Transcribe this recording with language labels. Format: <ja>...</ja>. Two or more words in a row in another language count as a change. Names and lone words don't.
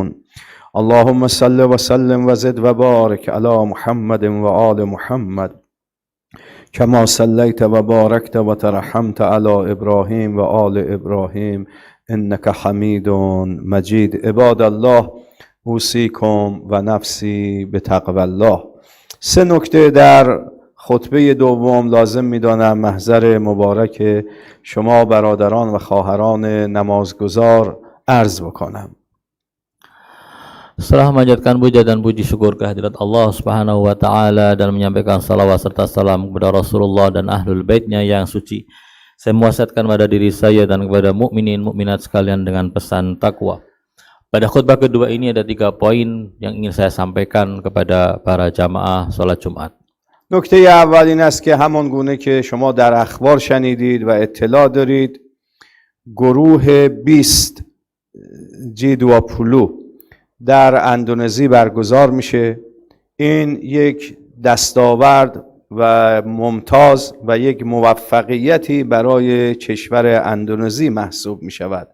<ar>اللهم صل وسلم وزد وبارك على محمد وآل محمد كما صليت وباركت وترحمت على إبراهيم وآل إبراهيم إنك حميد مجيد. عباد الله أوصيكم ونفسي بتقوى الله.</ar> <fa>سه نکته در خطبه دوم لازم می‌دانم محضر مبارک شما برادران و خواهران نمازگزار عرض بکنم.</fa> <id>Setelah memanjatkan puja dan puji syukur kehadirat Allah</id> <ar>سبحانه وتعالى</ar> <id>dan menyampaikan salawat serta salam kepada Rasulullah dan ahlul baitnya yang suci, saya mewasiatkan pada diri saya dan kepada mukminin mukminat sekalian dengan pesan takwa. Pada khutbah kedua ini ada 3 poin yang ingin saya sampaikan kepada para jamaah sholat Jumat.</id> <fa>نکته اول این است که همان گونه که شما در اخبار شنیدید و اطلاع دارید، گروه 20 G20 در اندونزی برگزار میشه. این یک دستاورد و ممتاز و یک موفقیتی برای کشور اندونزی محسوب می شود.</fa>